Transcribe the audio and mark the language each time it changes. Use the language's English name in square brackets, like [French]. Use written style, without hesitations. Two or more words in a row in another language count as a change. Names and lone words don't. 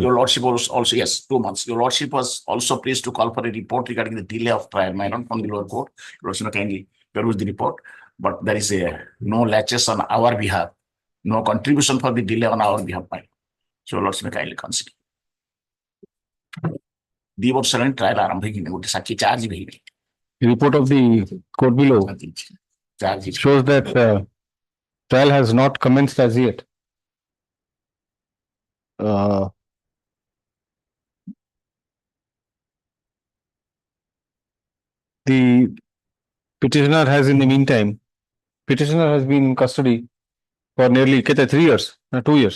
[English] Your lordship was also, yes, 2 months. Your lordship was also pleased to call for a report regarding the delay of trial, my lord, from the lower court. Your lordship kindly peruse the report, but there is no latches on our behalf, no contribution for the delay on our behalf, my lord. So your lordship kindly consider. [Odia] 2 ବର୍ଷ ହେଲାଣି ଟ୍ରାଏଲ ଆରମ୍ଭ ହେଇକିନି ଗୋଟେ ସାକ୍ଷୀ ଚାର୍ଜ ବି ହେଇନି. [English] Report of the court below shows that trial has not commenced as yet. The petitioner has, in the meantime, petitioner has been in custody for nearly 3 years, 2 years.